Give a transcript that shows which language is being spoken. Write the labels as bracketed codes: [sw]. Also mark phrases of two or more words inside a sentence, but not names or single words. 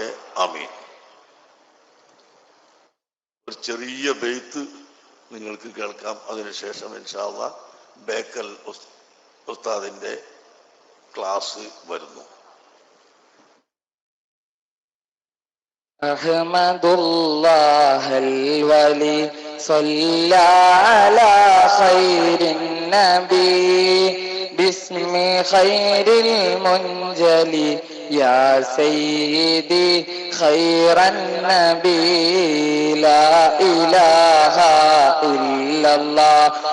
[ml] ആമീൻ. ഒരു ചെറിയ ബെയ്ത്ത് നിങ്ങൾക്ക് കേൾക്കാം. അതിനുശേഷം [ar] إن شاء الله [ml] ബേക്കൽ ഉസ്താദിന്റെ ക്ലാസ് വരുന്നു. [ar] أحمد الله الولي صلى على خير النبي باسم خير المنجلي يا سيدي خير النبي لا إله إلا الله